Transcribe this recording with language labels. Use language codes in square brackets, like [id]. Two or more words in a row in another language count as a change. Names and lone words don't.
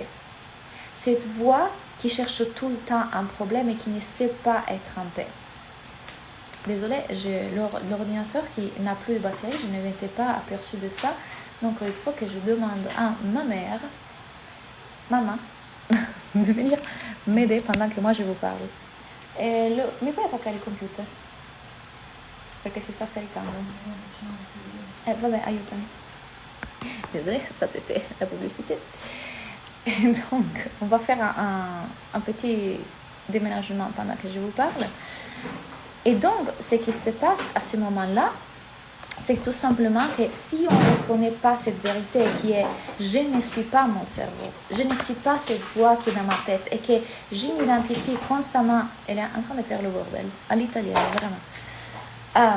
[fr] Cette voix qui cherche tout le temps un problème et qui ne sait pas être en paix. Désolée, j'ai l'ordinateur qui n'a plus de batterie, je ne m'étais pas aperçue de ça. Donc il faut que je demande à ma mère, maman, de venir m'aider pendant que moi je vous parle. [it] Mi puoi attaccare il computer? Perché si sta scaricando. Vabbè, aiutami. [fr] Désolée, ça c'était la publicité. Et donc, on va faire un petit déménagement pendant que je vous parle. Et donc, ce qui se passe à ce moment-là, c'est tout simplement que si on ne reconnaît pas cette vérité qui est « je ne suis pas mon cerveau, je ne suis pas cette voix qui est dans ma tête » et que je m'identifie constamment, elle est en train de faire le bordel, à l'italien, vraiment.